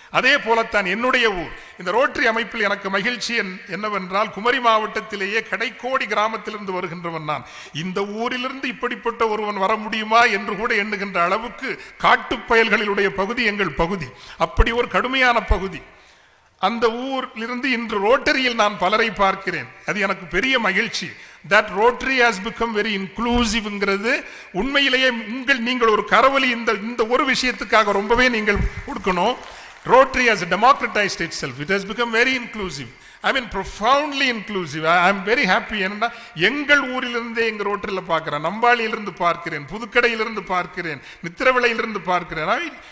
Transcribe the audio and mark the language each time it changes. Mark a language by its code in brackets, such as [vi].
[ta] அதே போலத்தான் என்னுடைய ஊர். இந்த ரோட்டரி அமைப்பில் எனக்கு மகிழ்ச்சி என்னவென்றால், குமரி மாவட்டத்திலேயே கடைக்கோடி கிராமத்திலிருந்து வருகின்றவன் நான். இந்த ஊரிலிருந்து இப்படிப்பட்ட ஒருவன் வர முடியுமா என்று கூட எண்ணுகின்ற அளவுக்கு காட்டுப்பயல்களிலுடைய பகுதி எங்கள் பகுதி. அப்படி ஒரு கடுமையான பகுதி. அந்த ஊரிலிருந்து இன்று ரோட்டரியில் நான் பலரை பார்க்கிறேன். அது எனக்கு பெரிய மகிழ்ச்சி. [en] That Rotary has become very inclusive. [ta] உண்மையிலேயே நீங்கள் ஒரு கரவொலி இந்த ஒரு விஷயத்துக்காக ரொம்பவே நீங்கள் கொடுக்கணும். [en] Rotary has democratized itself. It has become very inclusive. I mean profoundly inclusive. I am very happy. [ta] ஏன்னா எங்கள் ஊரிலிருந்தே எங்கள் ரோட்டில் பார்க்கிறேன், நம்பாளியிலிருந்து பார்க்கிறேன், புதுக்கடையிலிருந்து பார்க்கிறேன், நித்திரவிளையிலிருந்து பார்க்கிறேன்.